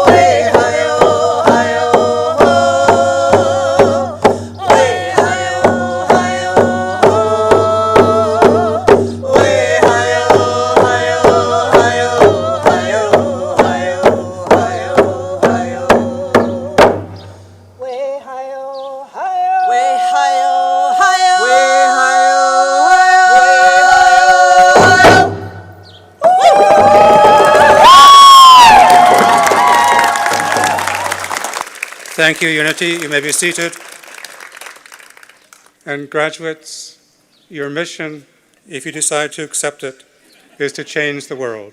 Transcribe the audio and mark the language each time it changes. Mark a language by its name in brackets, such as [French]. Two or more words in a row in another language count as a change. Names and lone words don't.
[English] Way hi-oh, hi-oh, ho. Way hi-oh, hi-oh, ho. Way hi-oh, hi-oh, hi-oh, hi-oh, hi-oh, hi-oh, hi-oh. Way hi-oh, hi-oh. Way hi-oh, hi-oh. Way Thank you, Unity. You may be seated. And graduates, your mission, if you decide to accept it, is to change the world.